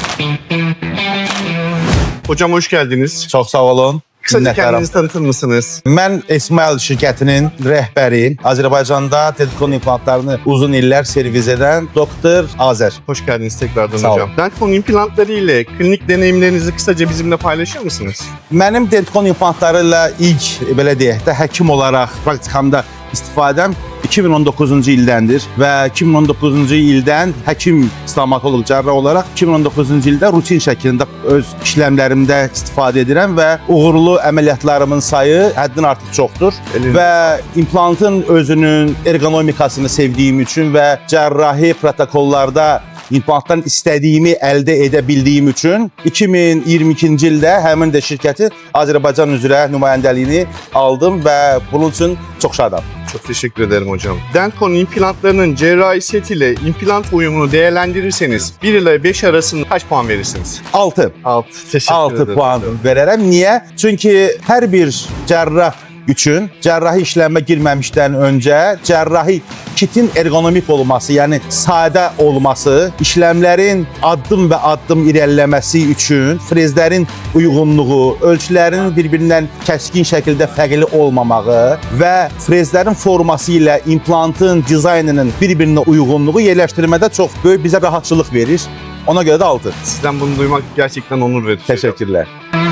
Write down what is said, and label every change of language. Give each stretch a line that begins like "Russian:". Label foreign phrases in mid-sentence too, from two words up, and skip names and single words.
Turkish: Hocam hoş geldiniz. Çok sağ olun. Kısaca kendinizi tanıtır mısınız?
Azerbaijani: Mən Esmail şirkətinin rəhbəriyim. Azərbaycanda Dentcon implantlarını uzun illər servis edən Doktor Azər.
Turkish: Hoş geldiniz tekrardan Sağ hocam. Dentcon implantları ile klinik deneyimlerinizi kısaca bizimle paylaşır mısınız?
Azerbaijani: Mənim Dentcon implantları ilə ilk belə deyək də həkim olaraq praktikamda istifadəm 2019-cu ildəndir və 2019-cu ildən həkim stomatoloq cərrah olaraq 2019-cu ildə rutin şəklində öz işləmlərimdə istifadə edirəm və uğurlu əməliyyatlarımın sayı həddən artıq çoxdur. Və implantın özünün ergonomikasını sevdiyim üçün və cərrahi protokollarda implantdan istədiyimi əldə edə bildiyim üçün 2022-ci ildə həmin də şirkəti Azərbaycan üzrə nümayəndəliyini aldım və bunun üçün çox şadam.
Turkish: Çok teşekkür ederim hocam. Dentcon implantlarının cerrahi setiyle implant uyumunu değerlendirirseniz 1 ile 5 arasında kaç puan verirsiniz? 6. 6. Teşekkür 6 ederim.
Azerbaijani: puan verərəm. Niyə? Çünki hər bir cərrah üçün cərrahi işləmə girməmişdən öncə cərrahi kitin ergonomik olması, yəni sadə olması, işləmlərin addım və addım irəliləməsi üçün frezlərin uyğunluğu, ölçülərin bir-birindən kəskin şəkildə fərqli olmamağı və frezlərin forması ilə implantın dizaynının bir-birinə uyğunluğu yerləşdirmədə çox böyük bizə rahatçılıq verir. Ona görə də 6.
Turkish: Sizden bunu duymak gerçekten onur verici.
Azerbaijani: Təşəkkürlər.